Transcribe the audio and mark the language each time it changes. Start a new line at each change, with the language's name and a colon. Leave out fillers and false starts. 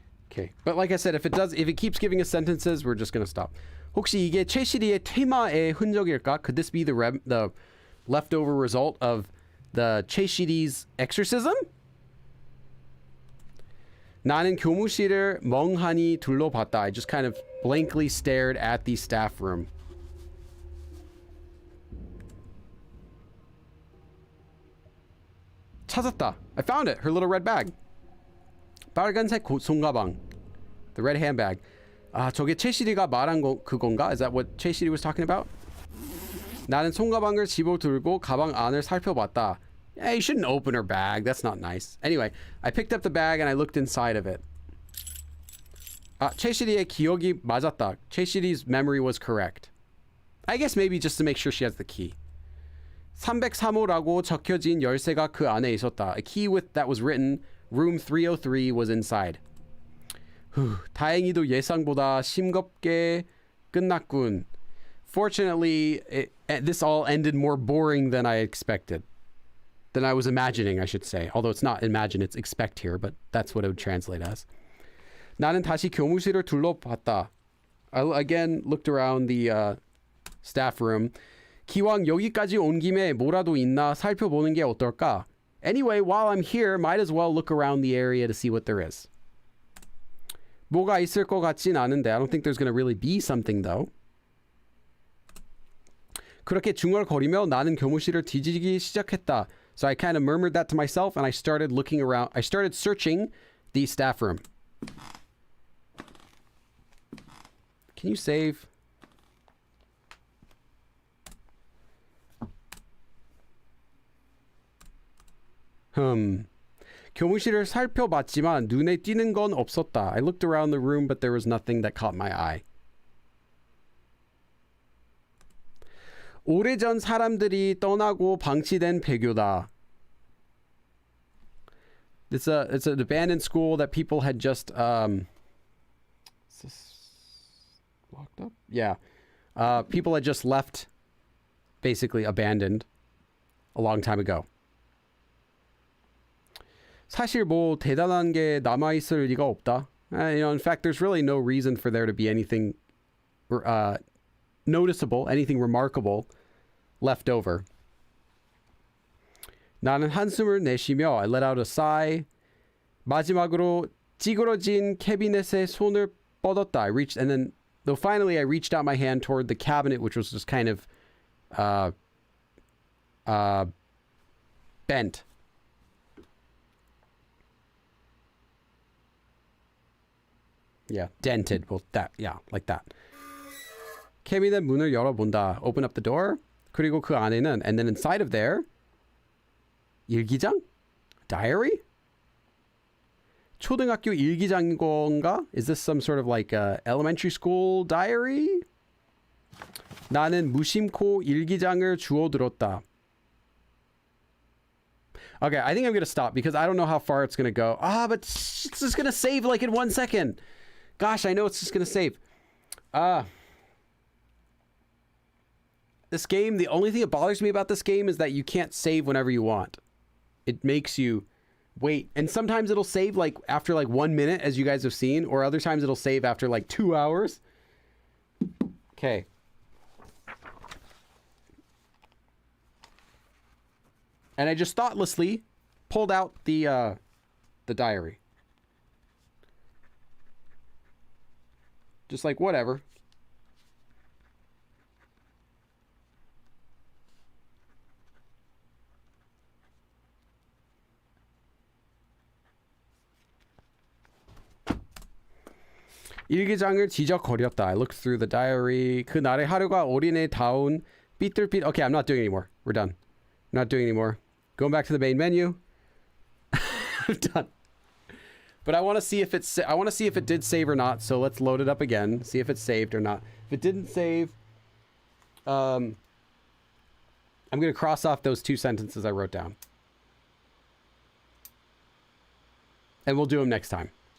English: Okay, but like I said, if it keeps giving us sentences, we're just gonna stop.
Korean: 혹시 이게 최시리의 퇴마의 흔적일까?
English: Could this be the leftover result of the 최시리's exorcism?
Korean: 나는 교무실을 멍하니 둘러봤다.
English: I just kind of blankly stared at the staff room.
Korean: 찾았다.
English: I found it. Her little red bag.
Korean: 빨간색 손가방.
English: The red handbag.
Korean: 아, 저게 최시리가 말한 그건가?
English: Is that what 최시리 was talking about?
Korean: 나는 손가방을 집어들고 가방 안을 살펴봤다.
English: Yeah, you shouldn't open her bag. That's not nice. Anyway, I picked up the bag and I looked inside of it.
Korean: 아, 최시리의 기억이 맞았다.
English: 최시리's memory was correct. I guess maybe just to make sure she has the key.
Korean: 303호라고 적혀진 열쇠가 그 안에 있었다.
English: A key that was written room 303 was inside.
Korean: 다행히도 예상보다 싱겁게 끝났군.
English: Fortunately, this all ended more boring than I expected. Than I was imagining, I should say. Although it's not imagine, it's expect here, but that's what it would translate as.
Korean: 나는 다시 교무실을 둘러봤다.
English: I again looked around the staff room.
Korean: 기왕 여기까지 온 김에 뭐라도 있나 살펴보는 게 어떨까?
English: Anyway, while I'm here, might as well look around the area to see what there is.
Korean: 뭐가 있을 것 같진 않은데.
English: I don't think there's going to really be something though.
Korean: 그렇게 중얼거리며 나는 교무실을 뒤지기 시작했다.
English: So I kind of murmured that to myself and I started looking around. I started searching the staff room. Can you save?
Korean: 교무실을 살펴봤지만 눈에 띄는 건 없었다.
English: I looked around the room, but there was nothing that caught my eye.
Korean: 오래전 사람들이 떠나고 방치된 배교다.
English: It's an abandoned school that people had just is this locked up? Yeah. People had just left, basically abandoned a long time ago.
Korean: 사실 뭐 대단한 게 남아 있을 리가 없다.
English: In fact, there's really no reason for there to be anything noticeable, anything remarkable left over.
Korean: 나는 한숨을 내쉬며
English: I let out a sigh.
Korean: 마지막으로 찌그러진 캐비넷에 손을 뻗었다.
English: I reached, and then though finally I reached out my hand toward the cabinet, which was just kind of bent. Yeah, dented. Well, that, yeah, like that.
Korean: 캐비넷 문을 열어본다.
English: Open up the door.
Korean: 그리고 그 안에는,
English: and then inside of there,
Korean: 일기장?
English: Diary?
Korean: 초등학교 일기장인 건가?
English: Is this some sort of like elementary school diary?
Korean: 나는 무심코 일기장을 주워들었다.
English: Okay, I think I'm going to stop because I don't know how far it's going to go. But it's just going to save like in 1 second. Gosh, I know it's just going to save. This game, the only thing that bothers me about this game is that you can't save whenever you want. It makes you wait. And sometimes it'll save like after like 1 minute, as you guys have seen, or other times it'll save after like 2 hours. Okay. And I just thoughtlessly pulled out the diary. Just like whatever.
Korean: 일기장을 지적거렸다.
English: I looked through the diary.
Korean: 그날의 하루가 어린애다운 삐뚤삐.
English: Okay, I'm not doing anymore. We're done. I'm not doing anymore. Going back to the main menu. I'm done. But I want to see if it's. I want to see if it did save or not. So let's load it up again. See if it's saved or not. If it didn't save, I'm gonna cross off those 2 sentences I wrote down, and we'll do them next time.